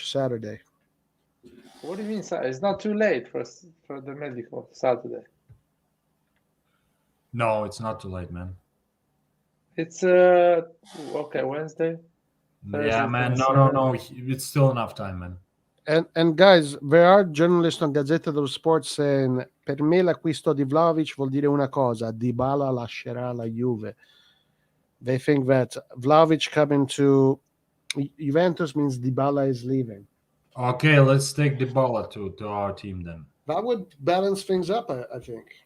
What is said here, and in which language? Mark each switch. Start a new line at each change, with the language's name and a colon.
English: Saturday. What do you mean? It's not too late for the medical Saturday. No, it's not too late, man. It's okay, Wednesday. Thursday, Yeah, man. No. It's still enough time, man. And guys, there are journalists on Gazzetta dello Sport saying
Italian: per me l'acquisto di Vlahovic vuol dire una cosa, Dybala lascerà la Juve.
English: They think that Vlahovic coming to Juventus means Dybala is leaving. Okay, let's take Dybala to our team then. That would balance things up, I think.